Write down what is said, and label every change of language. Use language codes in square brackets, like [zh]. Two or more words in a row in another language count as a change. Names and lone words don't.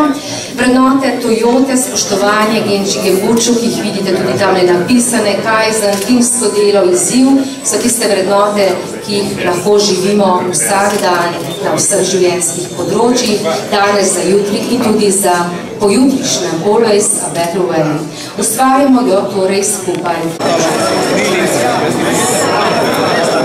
[sl] Vrednote Toyote, spoštovanje, [ja] Genči Gembuču, [sl] ki jih vidite tudi tamle napisane, Kaizen, timsko delo, izziv, so tiste vrednote, ki jih lahko živimo vsak dan na vseh življenjskih področjih, danes za jutri in tudi za pojutrišnjem, [en] always a better way. [sl] Ustvarjamo jo torej skupaj.